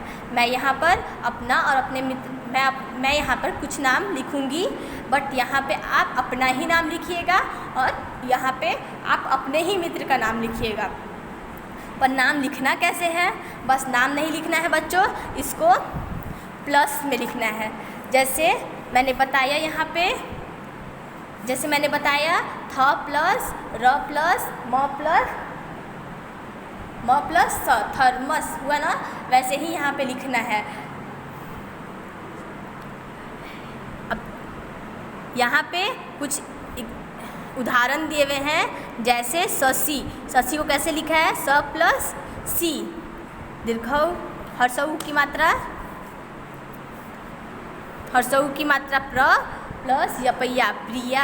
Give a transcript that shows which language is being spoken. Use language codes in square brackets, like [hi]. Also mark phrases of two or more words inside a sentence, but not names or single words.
[hi] मैं यहाँ पर अपना और अपने मित्र मैं यहाँ पर कुछ नाम लिखूँगी, बट यहाँ पे आप अपना ही नाम लिखिएगा और यहाँ पे आप अपने ही मित्र का नाम लिखिएगा। पर नाम लिखना कैसे है? बस नाम नहीं लिखना है बच्चों, इसको प्लस में लिखना है। जैसे मैंने बताया यहाँ पे, जैसे मैंने बताया थ प्लस र प्लस म प्लस स, थर्मस हुआ ना, वैसे ही यहाँ पे लिखना है। अब यहाँ पे कुछ उदाहरण दिए हुए हैं, जैसे शशि। शशि को कैसे लिखा है? स प्लस सी, दीर्घऊ हर्षऊ की मात्रा प्र प्लस यपैया प्रिया।